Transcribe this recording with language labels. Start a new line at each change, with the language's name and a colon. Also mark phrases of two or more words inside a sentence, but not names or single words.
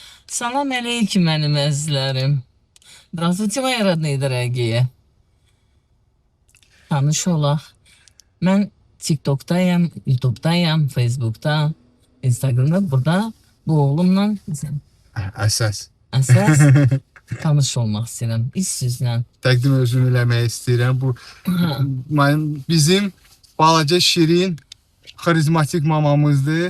Arabic: Salam aleyküm
Azerbaijani: mənim əzizlərim.
Russian: Здравствуйте, мои родные дорогие.
Azerbaijani: Tanış olaq. Mən TikTok'dayım, YouTube'dayım, Facebook'da, Instagram'da, burada bu oğlumla Əsas. əsas tanış olmaq istəyirəm. İş sizlə. Təqdim özümü eləmək istəyirəm. Bu bizim balaca şirin, xarizmatik mamamızdır.